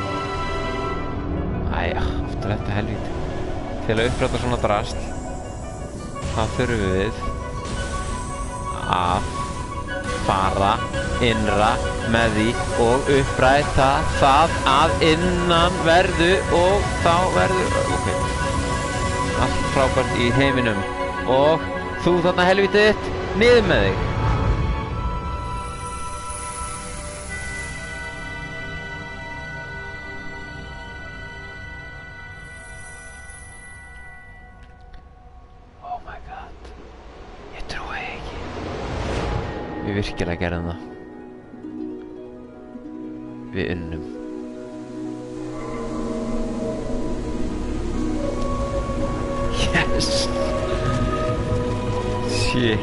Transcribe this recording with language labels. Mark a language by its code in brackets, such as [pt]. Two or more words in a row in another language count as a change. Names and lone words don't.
[is] Æja, aftur þetta helvíti. Til að uppræta svona drasl, þá þurfum við að fara innra með því og uppræta það að innan verðu og þá verður allt frábært í heiminum. Og þú þarna helvítið þitt, niður með þig. [en] Oh my god. [is] Ég trúi ekki. Við virkilega gerðum það. Við unnum. Yes! Shit.